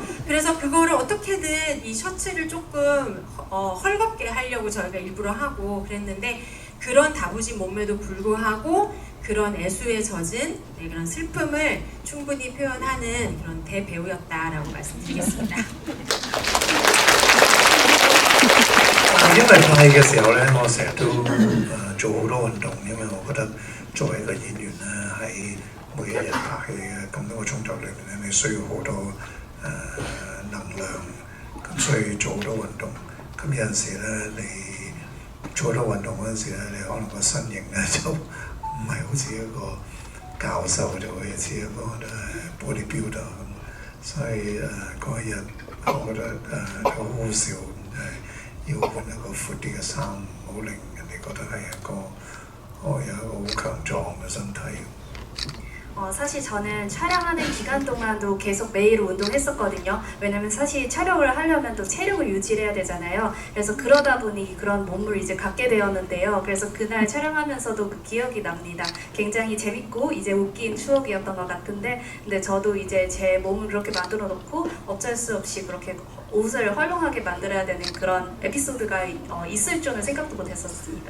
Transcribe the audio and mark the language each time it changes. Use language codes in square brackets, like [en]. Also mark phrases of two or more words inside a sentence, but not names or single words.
[ko] 그래서 그거를 어떻게든 이 셔츠를 조금 헐겁게 하려고 저희가 일부러 하고 그랬는데 그런 다부진 몸매도 불구하고 그런 애수에 젖은 그런 슬픔을 충분히 표현하는 그런 대배우였다라고 말씀드리겠습니다. [yue] 因為拍戲嘅時候咧，我成日都做好多運動，因為我覺得作為一個演員咧，喺每一日拍戲嘅咁多個鐘頭裏面咧，你需要好多能量，咁所以做好多運動。咁有陣時咧，你做好多運動嗰陣時咧，你可能個身形咧就唔係好似一個教授，就好似一個bodybuilder 咁。所以嗰一日我覺得好好笑。要換一個闊啲嘅衫，唔好令人哋覺得係一個有一個好強壯嘅身體。 [ko] 사실 저는 촬영하는 기간 동안도 계속 매일 운동했었거든요. 왜냐면 사실 촬영을 하려면 또 체력을 유지해야 되잖아요. 그래서 그러다 보니 그런 몸을 이제 갖게 되었는데요. 그래서 그날 촬영하면서도 그 기억이 납니다. 굉장히 재밌고 이제 웃긴 추억이었던 것 같은데, 근데 저도 이제 제 몸을 그렇게 만들어 놓고 어쩔 수 없이 그렇게 옷을 헐렁하게 만들어야 되는 그런 에피소드가 있을 줄은 생각도 못했었습니다.